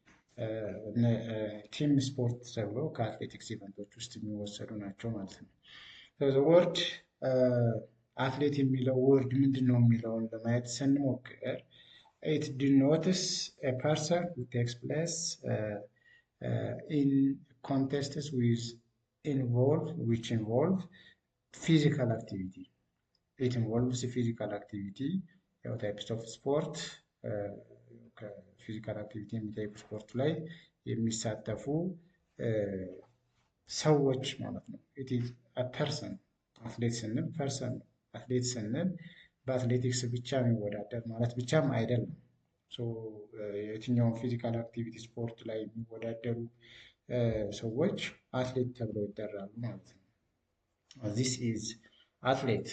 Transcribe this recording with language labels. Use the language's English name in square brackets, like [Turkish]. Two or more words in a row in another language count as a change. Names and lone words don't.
[English] team sport [Amharic] ተብሎ ከአትሌቲክስ ኢቨንቶች ውስጥ የሚወሰዱ ናቸው ማለት ነው። [English] word athlete [Amharic] የሚለው ወርድ ምንድን ነው የሚለውን ለማየት ስንሞክር [English] it denotes a person who takes place in contests which involve physical activity. It involves physical activity. types of sport physical activity [Amharic] የሚጠይቁ ስፖርት ላይ የሚሳተፉ ሰዎች ማለት ነው። [English] it is a person [Amharic] አትሌት ስንል ፐርሰን ነው። አትሌት ስንል በአትሌቲክስ ብቻ የሚወዳደር ማለት ብቻም አይደለም። የትኛውን [English] physical activity [Amharic] ስፖርት ላይ የሚወዳደሩ ሰዎች አትሌት ተብለው ይጠራሉ ማለት ነው። [English] this is athlete.